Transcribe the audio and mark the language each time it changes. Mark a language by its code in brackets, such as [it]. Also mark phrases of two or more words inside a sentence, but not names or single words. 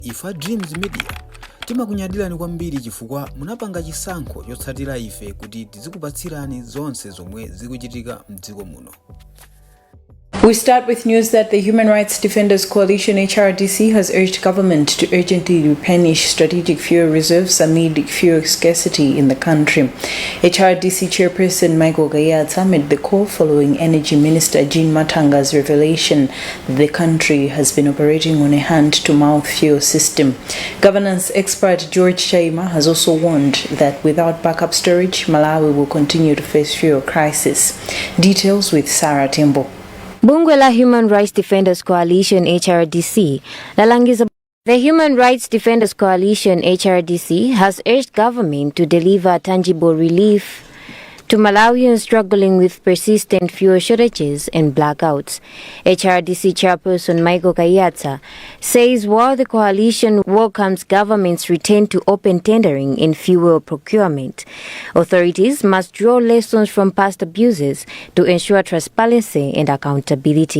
[ny] Ifa Dreams Media timakunyadilani kwambiri chifukwa munapanga chisankho chotsatira ife kuti tizikupatsirani zonse zomwe zikuchitika mdziko muno. [en] We start with news that the Human Rights Defenders Coalition HRDC has urged government to urgently replenish strategic fuel reserves amid fuel scarcity in the country. HRDC chairperson Michael Gayatsa made the call following Energy Minister Jean Matanga's revelation that the country has been operating on a hand-to-mouth fuel system. Governance expert George Chaima has also warned that without backup storage, Malawi will continue to face fuel crisis. Details with Sarah Tembo. [ny] Bunge la Human Rights Defenders Coalition HRDC lalangiza. [en] The Human Rights Defenders Coalition HRDC has urged government to deliver tangible relief to Malawians struggling with persistent fuel shortages and blackouts. HRDC chairperson Michael Gayatsa says while the coalition welcomes government's return to open tendering in fuel procurement, authorities must draw lessons from past abuses to ensure transparency and accountability.